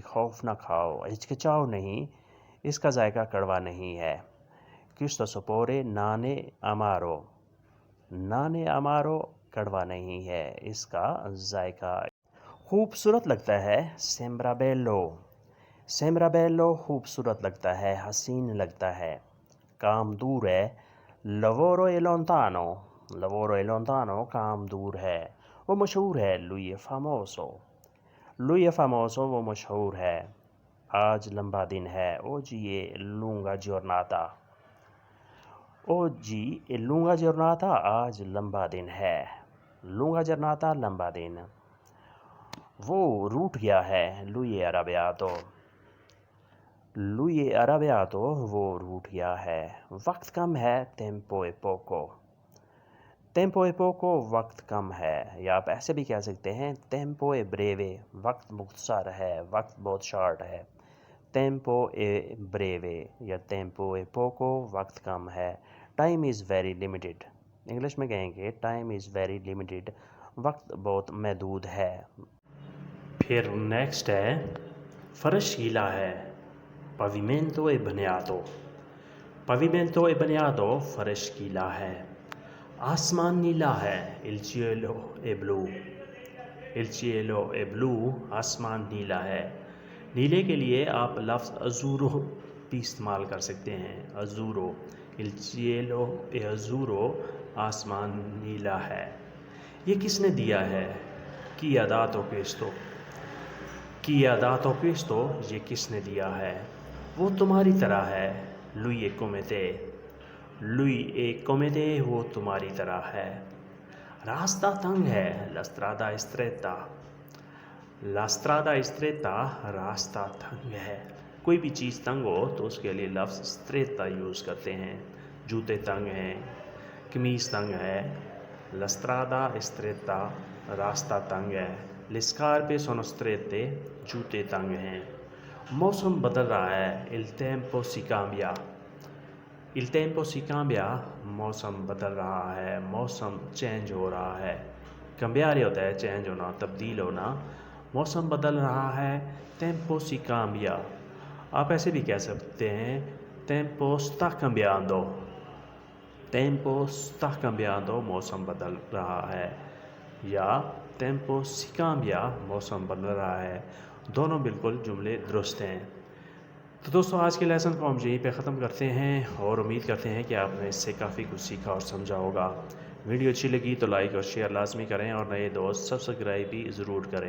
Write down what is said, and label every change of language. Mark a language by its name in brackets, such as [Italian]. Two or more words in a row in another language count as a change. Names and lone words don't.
[Urdu] خوف نہ کھاؤ، ہچکچاؤ نہیں، اس کا ذائقہ کڑوا نہیں ہے، [Italian] questo sapore non è amaro، non è amaro، [Urdu] کڑوا نہیں ہے، اس کا ذائقہ خوبصورت لگتا ہے، [Italian] sembra bello، sembra bello، [Urdu] خوبصورت لگتا ہے، حسین لگتا ہے، کام دور ہے، [Italian] lavoro è lontano، lavoro è lontano، [Urdu] کام دور ہے، وہ مشہور ہے، [Italian] lui è famoso، lui è famoso، [Urdu] وہ مشہور ہے، آج لمبا دن ہے، [Italian] oggi è lunga giornata، oggi è lunga giornata، [Urdu] آج لمبا دن ہے، [Italian] lunga giornata، [Urdu] لمبا دن، وہ روٹھ گیا ہے، [Italian] lui è arrabbiato، lui è arrabbiato، [Urdu] وہ روٹھ گیا ہے، وقت کم ہے، [Italian] tempo è poco، tempo è poco، [Urdu] وقت کم ہے، یا آپ ایسے بھی کہہ سکتے ہیں [Italian] tempo è breve، [Urdu] وقت مختصر ہے، وقت بہت شارٹ ہے، [Italian] tempo è breve یا tempo è poco، [Urdu] وقت کم ہے، [English] time is very limited، [Urdu] انگلش میں کہیں گے [English] time is very limited، [Urdu] وقت بہت محدود ہے، پھر نیکسٹ ہے فرش گیلا ہے، [Italian] pavimento è bagnato، pavimento è bagnato، [Urdu] فرش گیلا ہے، آسمان نیلا ہے، [Italian] il cielo è blu، il cielo è blu، [Urdu] آسمان نیلا ہے، نیلے کے لیے آپ لفظ azzurro بھی استعمال کر سکتے ہیں، [Italian] azzurro، il cielo è azzurro، [Urdu] آسمان نیلا ہے، یہ کس نے دیا ہے، [Italian] Chi ha dato questo? Chi ha dato questo? [Urdu] یہ کس نے دیا ہے؟ وہ تمہاری طرح ہے. [Italian] Lui è come te. Lui è come te. [Urdu] وہ تمہاری طرح ہے. راستہ تنگ ہے. [Italian] La strada è stretta. La strada è stretta. [Urdu] راستہ تنگ ہے. کوئی بھی چیز تنگ ہو تو اس کے لیے لفظ stretta یوز کرتے ہیں. جوتے تنگ ہیں, قمیص تنگ ہے. [Italian] La strada è stretta. [Urdu] راستہ تنگ ہے. [Italian] Le scarpe sono strette. [Urdu] جوتے تنگ ہیں. موسم بدل رہا ہے. [Italian] Il tempo si cambia. Il tempo si cambia. [Urdu] موسم بدل رہا ہے. موسم چینج ہو رہا ہے. cambiare ہوتا ہے چینج ہونا, تبدیل ہونا. موسم بدل رہا ہے. [Italian] tempo si cambia. [Urdu] آپ ایسے بھی کہہ سکتے ہیں [Italian] tempo sta cambiando. tempo sta cambiando. [Urdu] موسم بدل رہا ہے. یا [Italian] tempo si cambia. [Urdu] موسم بدل رہا ہے. دونوں بالکل جملے درست ہیں. تو دوستو آج کے لیسن کو ہم یہیں پہ ختم کرتے ہیں اور امید کرتے ہیں کہ آپ نے اس سے کافی کچھ سیکھا اور سمجھا ہوگا. ویڈیو اچھی لگی تو لائک اور شیئر لازمی کریں اور نئے دوست سبسکرائب بھی ضرور کریں.